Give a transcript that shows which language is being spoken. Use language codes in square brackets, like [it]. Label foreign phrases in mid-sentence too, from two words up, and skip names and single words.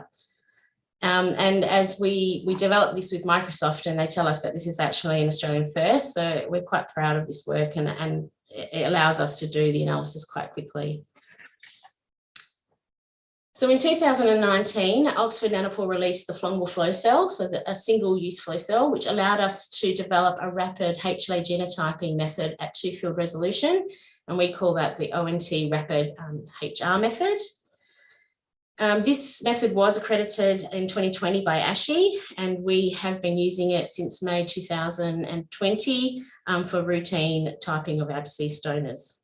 [en] And as we developed this with Microsoft, and they tell us that this is actually an Australian first, so we're quite proud of this work, and it allows us to do the analysis quite quickly. So in 2019, Oxford Nanopore released the Flongle flow cell, so a single-use flow cell, which allowed us to develop a rapid HLA genotyping method at 2-field resolution, and we call that the ONT rapid HR method. This method was accredited in 2020 by Ishi, and we have been using it since May 2020 for routine typing of our deceased donors.